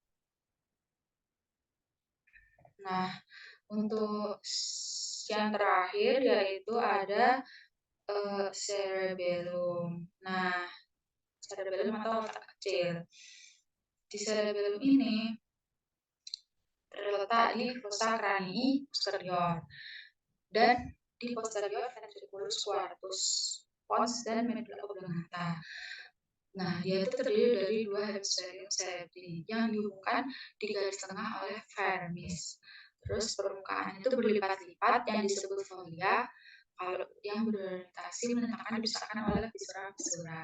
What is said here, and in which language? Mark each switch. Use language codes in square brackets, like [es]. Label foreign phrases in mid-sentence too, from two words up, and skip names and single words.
[id] Nah, untuk yang terakhir yaitu ada cerebellum. Nah, cerebellum atau otak kecil. Di cerebellum ini terletak di [la] fossa cranii posterior [id] dan di [la] posterior ventriculus quartus, [id] pons, [la] dan medulla oblongata. [id] Nah, dia itu terdiri dari dua [la] hemisferium cerebri [id] yang dihubungkan di garis tengah oleh vermis. Terus permukaan itu berlipat-lipat yang disebut folia, kalau yang berorientasi menentangkan dipisahkan oleh fisura-fisura.